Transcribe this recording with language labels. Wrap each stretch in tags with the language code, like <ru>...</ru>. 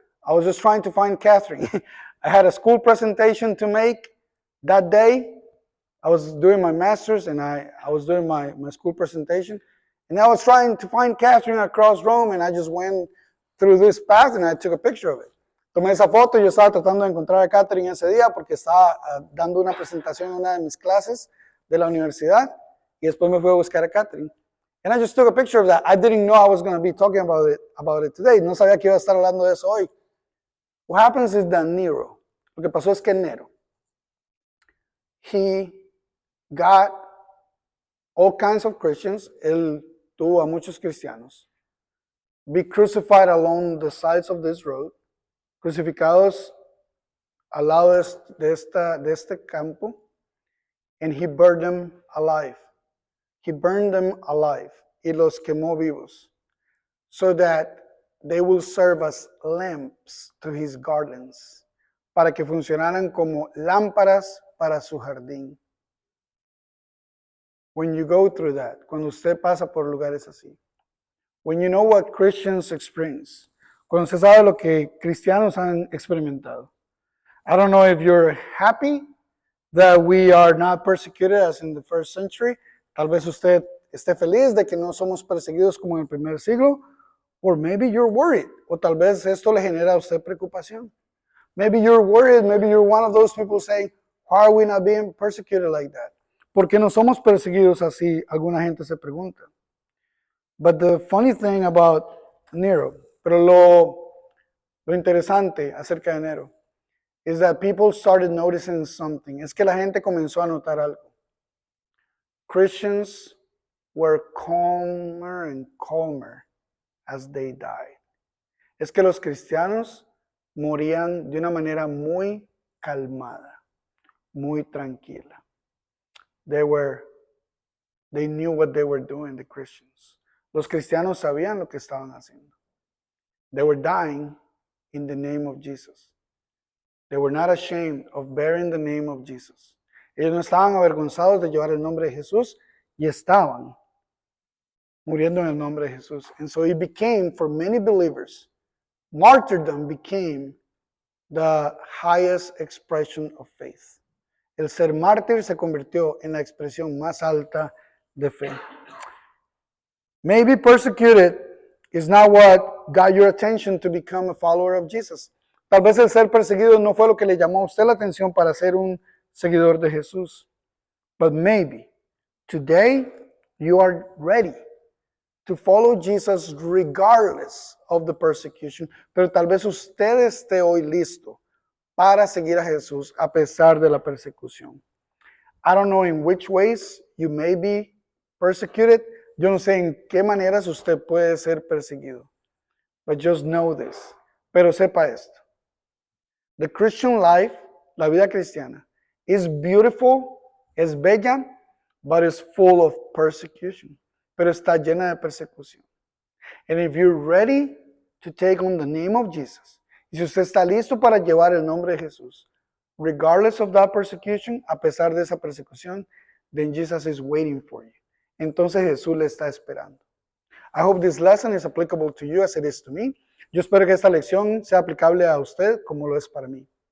<en>I was just trying to find Catherine. I had a school presentation to make that day. I was doing my master's and I was doing my school presentation. And I was trying to find Catherine across Rome and I just went through this path and I took a picture of it.</en> <es>Tomé esa foto y yo estaba tratando de encontrar a Catherine ese día porque estaba dando una presentación en una de mis clases de la universidad y después me fui a buscar a Catherine.</es> <en>And I just took a picture of that. I didn't know I was going to be talking about it today.</en> <es>No sabía que iba a estar hablando de eso hoy.</es> <en>What happens is that Nero,</en> <es>lo que pasó es que Nero,</es> <en>he got all kinds of Christians,</en> <es>él tuvo a muchos cristianos,</es> <en>be crucified along the sides of this road,</en> <es>crucificados al lado de este campo,</es> <en>and he burned them alive. He burned them alive.</en> <es>Y los quemó vivos.</es> <en>So that they will serve as lamps to his gardens.</en> <es>Para que funcionaran como lámparas para su jardín.</es> <en>When you go through that,</en> <es>cuando usted pasa por lugares así.</es> <en>When you know what Christians experience.</en> <es>Cuando usted sabe lo que cristianos han experimentado.</es> <en>I don't know if you're happy that we are not persecuted as in the first century.</en> <es>Tal vez usted esté feliz de que no somos perseguidos como en el primer siglo.</es> <en>Or maybe you're worried.</en> <es>O tal vez esto le genera a usted preocupación.</es> <en>Maybe you're worried. Maybe you're one of those people saying, why are we not being persecuted like that?</en> <es>¿Por qué no somos perseguidos así? Alguna gente se pregunta.</es> <en>But the funny thing about Nero,</en> <es>pero lo interesante acerca de Nero,</es> <en>is that people started noticing something.</en> <es>Es que la gente comenzó a notar algo.</es> <en>Christians were calmer and calmer as they died.</en> <es>Es que los cristianos morían de una manera muy calmada, muy tranquila.</es> <en>They knew what they were doing, the Christians.</en> <es>Los cristianos sabían lo que estaban haciendo.</es> <en>They were dying in the name of Jesus. They were not ashamed of bearing the name of Jesus.</en> <es>Ellos no estaban avergonzados de llevar el nombre de Jesús y estaban muriendo en el nombre de Jesús.</es> <en>And so it became, for many believers, martyrdom became the highest expression of faith.</en> <es>El ser mártir se convirtió en la expresión más alta de fe.</es> <en>Maybe persecuted is not what got your attention to become a follower of Jesus.</en> <es>Tal vez el ser perseguido no fue lo que le llamó a usted la atención para ser un seguidor de Jesús.</es> <en>But maybe today you are ready to follow Jesus regardless of the persecution.</en> <es>Pero tal vez usted esté hoy listo para seguir a Jesús a pesar de la persecución.</es> <en>I don't know in which ways you may be persecuted.</en> <es>Yo no sé en qué maneras usted puede ser perseguido.</es> <en>But just know this.</en> <es>Pero sepa esto.</es> <en>The Christian life,</en> <es>la vida cristiana,</es> <en>is beautiful,</en> <es>es bella,</es> <en>but is full of persecution.</en> <es>Pero está llena de persecución.</es> <en>And if you're ready to take on the name of Jesus,</en> <es>y si usted está listo para llevar el nombre de Jesús,</es> <en>regardless of that persecution,</en> <es>a pesar de esa persecución,</es> <en>then Jesus is waiting for you.</en> <es>Entonces Jesús le está esperando.</es> <en>I hope this lesson is applicable to you as it is to me.</en> <es>Yo espero que esta lección sea aplicable a usted como lo es para mí.</es>